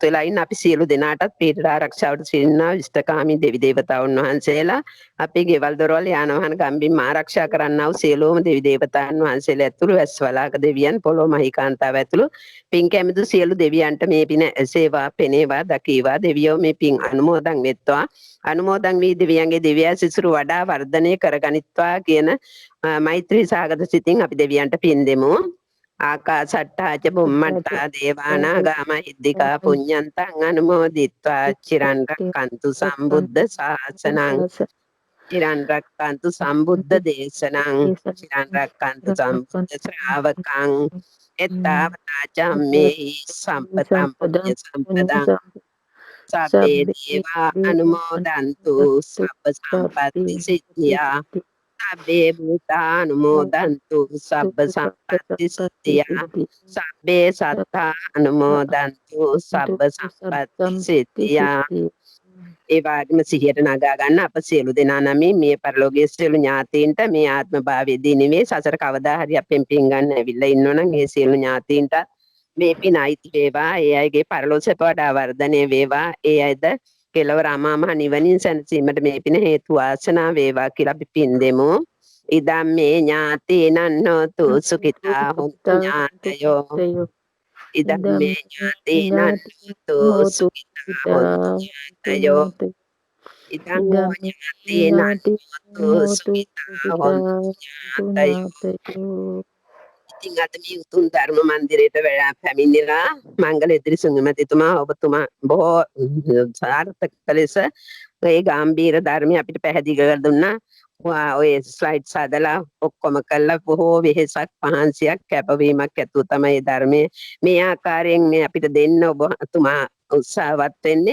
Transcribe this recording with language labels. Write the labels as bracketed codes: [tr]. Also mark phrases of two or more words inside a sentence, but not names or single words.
[si] වෙලා ඉන්න අපි සියලු දෙනාටත් පීඩ ආරක්ෂාවට සිටින්නා විෂ්ඨකාමී දෙවි දේවතාවුන් වහන්සේලා අපේ ගෙවල් දොරවල් යාන වාහන ගම්බිම් ආරක්ෂා කරන්නා වූ සියලුම දෙවි දේවතාවුන් වහන්සේලා ඇතුළු වැස්වලාක දෙවියන් පොළොව මහීකාන්තාව ඇතුළු පින් කැමිතු සියලු දෙවියන්ට මේ පින ඇසේවා පෙනේවා දකීවා දෙවියෝ මේ පින් අනුමෝදන් වෙත්වා අනුමෝදන් වී දෙවියන්ගේ දිව්‍ය සිසුරු වඩා වර්ධනය කරගනිත්වා කියන මෛත්‍රී සාගත සිතින් අපි දෙවියන්ට පින් දෙමු. [pi] ආකාසට්ටාච බුම්මට්ටා දේවානාගා මහිද්దికා පුඤ්ඤන්තං අනුමෝදිත්වා චිරන් රක්칸තු සම්බුද්ධ ශාසනං චිරන් රක්칸තු සම්බුද්ධ දේශනං චිරන් රක්칸තු සම්බුද්ධ ශ්‍රාවකං එත්තාවතා චම්මේ සම්පතං පුඤ්ඤ සම්පදං සබ්බේ දේවා අනුමෝදන්තු සබ්බ සම්පත්ති සිද්ධියා සබ්බේ භූතානුමෝදන්තු සබ්බ සම්පත්ති සිද්ධියා සබ්බේ සත්තා අනුමෝදන්තු සබ්බ සම්පත්ති සිද්ධියා [si] ඒ වගේම සිහියට නගා ගන්න අප සියලු දෙනා නමින් මේ පරලෝකයේ සියලු ඥාතීන්ට මේ ආත්ම භාවයේදී නෙමෙයි සසර කවදා හරි අපෙන් පින් ගන්න ඇවිල්ලා ඉන්නවනම් ඒ සියලු ඥාතීන්ට මේ පින් අයිති වේවා ඒ අයගේ පරලෝකසප වඩා වර්ධනය වේවා ඒ අයද කෙලවර අමාමහ නිවනින් සැනසීමට මේ පින හේතු වාසනා වේවා කියලා අපි පින් දෙමු. [pi] ඉදම්මේ ඥාතීනං හෝතු සුඛිතා හොන්තු ඥාතයෝ ඉදම්මේ ඥාතීනං හෝතු සුඛිතා හොන්තු ඥාතයෝ ඉදං ඥාතීනං හෝතු සුඛිතා හොන්තු ඥාතයෝ. [si] ඉතින් අද මේ උතුම් ධර්ම මන්දිරයට පැමිණිලා මංගල ඉදිරිසිංහ මැතිතුමා ඔබතුමා බොහෝ සාර්ථක ලෙස ඒ ගැඹීර ධර්මය අපිට පැහැදිලි කරලා දුන්නා. ඔය ස්ලයිඩ්ස් හදලා ඔක්කොම කළා බොහෝ වෙහෙසක් පහන්සියක් කැපවීමක් ඇතුව තමයි ධර්මයේ මේ ආකාරයෙන් මේ අපිට දෙන්න ඔබතුමා උත්සාහවත් වෙන්නේ.